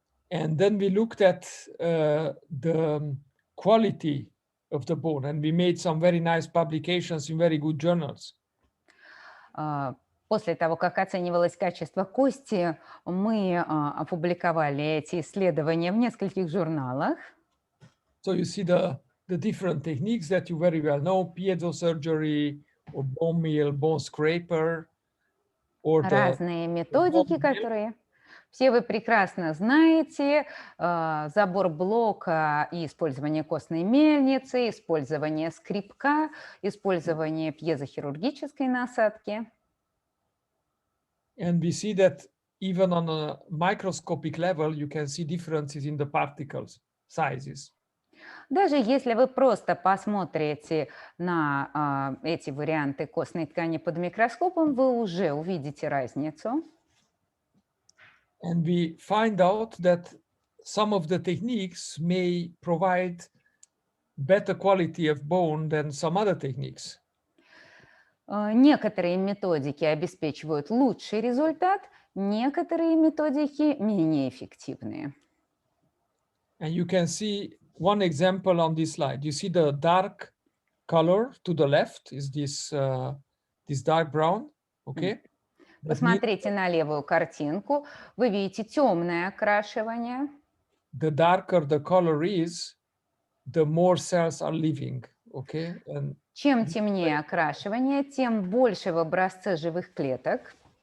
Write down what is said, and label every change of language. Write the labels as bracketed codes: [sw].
[en] And then we looked at the quality of the bone, and we made some very nice publications in very good journals. [ru] После того, как оценивалось качество кости, мы опубликовали эти исследования в нескольких журналах. [en] So you see the different techniques that you very well know: piezo surgery, or bone meal, bone scraper, or [ru] разные методики, которые все вы прекрасно знаете. Забор блока и использование костной мельницы, использование скребка, использование пьезохирургической насадки. [en] And we see that even on a microscopic level, you can see differences in the particles sizes. [ru] Даже если вы просто посмотрите на эти варианты костной ткани под микроскопом, вы уже увидите разницу. [en] And we find out that some of the techniques may provide better quality of bone than some other techniques. [ru] Некоторые методики обеспечивают лучший результат, некоторые методики менее эффективные. [en] And you can see one example on this slide. You see the dark color to the left is this dark brown, okay? [ru] Посмотрите на левую картинку. Вы видите темное окрашивание. [en] The darker the color is, the more cells are living, okay? And [ru] чем темнее окрашивание, тем больше в образце живых клеток.